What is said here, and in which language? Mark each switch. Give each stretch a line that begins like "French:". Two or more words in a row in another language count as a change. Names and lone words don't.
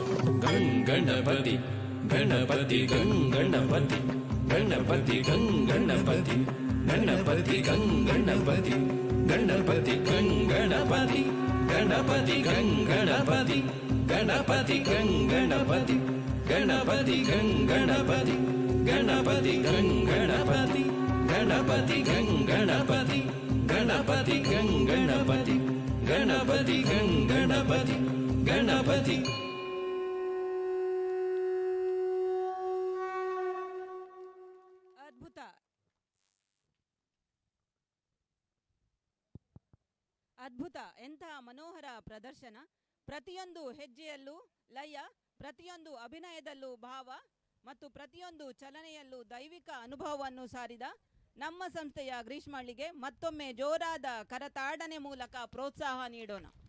Kannada: ಗಂಗಣಪತಿ ಗಣಪತಿ ಗಂಗಣಪತಿ ಗಣಪತಿ ಗಂಗಣಪತಿ ಗಣಪತಿ ಗಂಗಣಪತಿ ಗಣಪತಿ ಗಂಗಣಪತಿ ಗಣಪತಿ ಗಂಗಣಪತಿ ಗಣಪತಿ ಗಂಗಣಪತಿ ಗಣಪತಿ ಗಂಗಣಪತಿ ಗಣಪತಿ ಗಂಗಣಪತಿ ಗಣಪತಿ ಗಂಗಣಪತಿ ಗಣಪತಿ ಗಂಗಣಪತಿ ಗಣಪತಿ ಗಂಗಣಪತಿ ಗಣಪತಿ. ಅದ್ಭುತ ಅದ್ಭುತ ಎಂತಹ ಮನೋಹರ ಪ್ರದರ್ಶನ. ಪ್ರತಿಯೊಂದು ಹೆಜ್ಜೆಯಲ್ಲೂ ಲಯ, ಪ್ರತಿಯೊಂದು ಅಭಿನಯದಲ್ಲೂ ಭಾವ ಮತ್ತು ಪ್ರತಿಯೊಂದು ಚಲನೆಯಲ್ಲೂ ದೈವಿಕ ಅನುಭವವನ್ನು ಸಾರಿದ ನಮ್ಮ ಸಂಸ್ಥೆಯ ಗ್ರೀಷ್ಮಳ್ಳಿಗೆ ಮತ್ತೊಮ್ಮೆ ಜೋರಾದ ಕರತಾಡನೆ ಮೂಲಕ ಪ್ರೋತ್ಸಾಹ ನೀಡೋಣ.